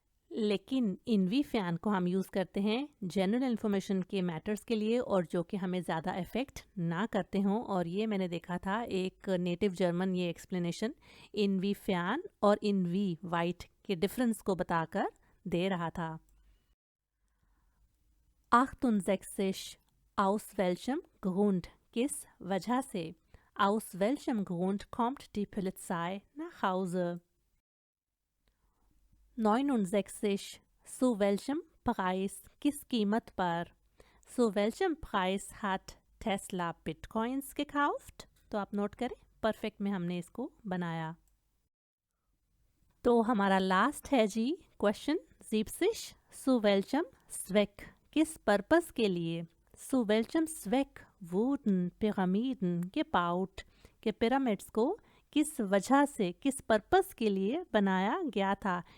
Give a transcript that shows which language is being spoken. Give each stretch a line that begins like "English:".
Hindi: लेकिन इनवीफैन को हम यूज़ करते हैं जनरल इन्फॉर्मेशन के मैटर्स के लिए और जो कि हमें ज़्यादा इफ़ेक्ट ना करते हों, और ये मैंने देखा था एक नेटिव जर्मन ये एक्सप्लेनेशन इनवीफैन और इनवी वाइट के डिफरेंस को बताकर दे रहा था।
German: 68 aus welchem Grund,
Hindi: किस वजह से,
German: aus welchem Grund kommt die Polizei nach Hause। 69 zu welchem Preis,
Hindi: किस कीमत पर,
German: zu welchem Preis hat Tesla Bitcoins gekauft।
Hindi: तो आप नोट करें परफेक्ट में हमने इसको बनाया। तो हमारा लास्ट है जी क्वेश्चन 70
German: zu welchem Zweck,
Hindi: किस पर्पस के लिए,
German: zu welchem Zweck wurden Pyramiden gebaut,
Hindi: के पिरामिड्स को किस वजह से, किस पर्पस के लिए बनाया गया था।